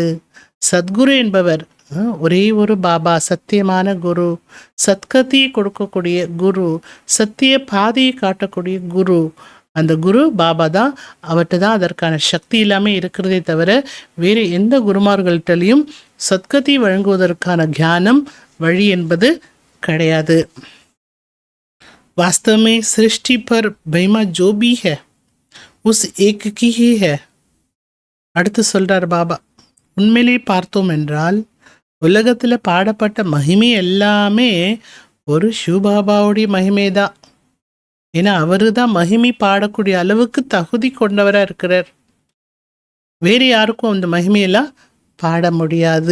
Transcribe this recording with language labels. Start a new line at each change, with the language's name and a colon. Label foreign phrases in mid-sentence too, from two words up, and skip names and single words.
Tamil: சத்குரு என்பவர் ஒரே ஒரு பாபா, சத்தியமான குரு, சத்கதியை கொடுக்கக்கூடிய குரு, சத்திய பாதையை காட்டக்கூடிய குரு. அந்த குரு பாபா தான். அவர்கிட்ட தான் அதற்கான சக்தி இல்லாமல் இருக்கிறதே தவிர வேறு எந்த குருமார்கள்ட்டையும் சத்கதி வழங்குவதற்கான ஞானம் வழி என்பது கிடையாது.
Hindi: वास्तव में सृष्टि पर महिमा जो भी है उस एक की ही है.
Tamil: அடுத்து சொல்றார் பாபா, உண்மையிலே பார்த்தோம் என்றால் உலகத்தில் பாடப்பட்ட மகிமை எல்லாமே ஒரு சிவபாபாவுடைய மகிமை தான். ஏன்னா அவரு தான் மகிமை பாடக்கூடிய அளவுக்கு தகுதி கொண்டவராக இருக்கிறார். வேறு யாருக்கும் அந்த மகிமையெல்லாம் பாட முடியாது.